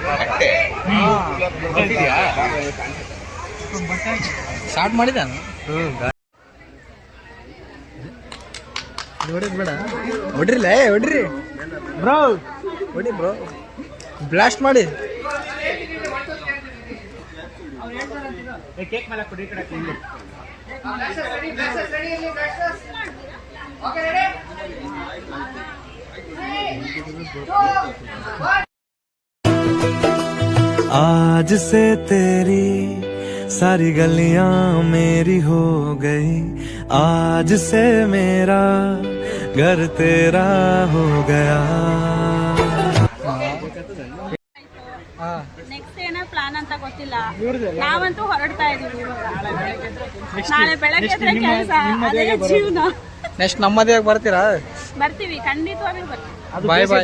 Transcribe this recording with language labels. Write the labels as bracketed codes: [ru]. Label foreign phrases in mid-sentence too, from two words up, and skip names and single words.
[kn] ಸ್ಟಾರ್ಟ್ ಮಾಡಿದ. ನೋಡಿದ್ ಬೇಡ, ಹೊಡ್ರಿಲ್ಲ, ಹೊಡ್ರಿ ಬ್ರೋ, ಹೊಡಿ ಬ್ರೋ, ಬ್ಲಾಸ್ಟ್ ಮಾಡಿ. ಕೇಕ್ ಮೇಲೆ ಕೊಡಿ. [hi] आज से तेरी सारी गलियां मेरी हो गई. आज से मेरा घर तेरा हो गया. [kn] ನೆಕ್ಸ್ಟ್ ಏನೋ ಪ್ಲಾನ್ ಅಂತ ಗೊತ್ತಿಲ್ಲ. ನಾವಂತೂ ಹೊರಡ್ತಾ ಇದೀವಿ. ನಾಳೆ ಬೆಳಗ್ಗೆ ಕೆಲಸ, ಅದೇ ಜೀವನ. ನೆಕ್ಸ್ಟ್ ನಮ್ಮ ಮದುವೆಗೆ ಬರ್ತೀರಾ? ಬರ್ತೀವಿ, ಖಂಡಿತವಾಗ್ಲೂ ಬರ್ತೀವಿ. [en] bye bye.